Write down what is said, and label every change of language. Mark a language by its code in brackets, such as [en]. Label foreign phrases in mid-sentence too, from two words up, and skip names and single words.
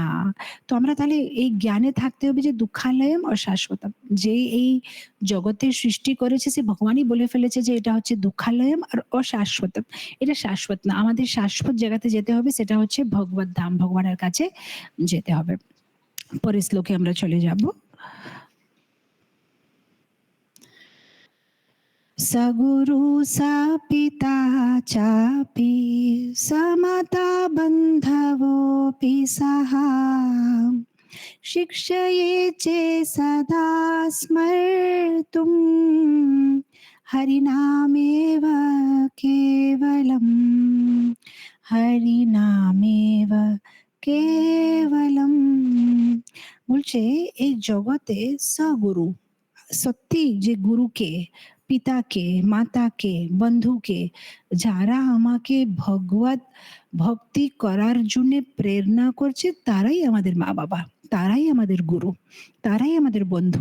[bn] তো আমরা তাহলে এই জ্ঞানে থাকতে হবে যে [sa] দুঃখালয়ম অশাশ্বতম। [bn] যে এই জগতের সৃষ্টি করেছে সে ভগবানই বলে ফেলেছে যে এটা হচ্ছে দুঃখালয়ম আর অশাশ্বতম। এটা শাশ্বত না। আমাদের শাশ্বত জায়গাতে যেতে হবে, সেটা হচ্ছে ভগবত ধাম, ভগবানের কাছে যেতে হবে। পরের শ্লোকে আমরা চলে যাব। [sa] स गुरु स पिता चापि समता बन्धवोऽपि सः शिक्षये चे सदा स्मर्तुं हरिनामेव केवलम् হরিনামেব কেবলম। [bn] বলছে এই জগতে সগুরু, সত্যি যে গুরুকে, পিতাকে, মাতাকে, বন্ধুকে, যারা আমাকে ভগবত ভক্তি করার জন্য প্রেরণা করছে তারাই আমাদের মা বাবা, তারাই আমাদের গুরু, তারাই আমাদের বন্ধু।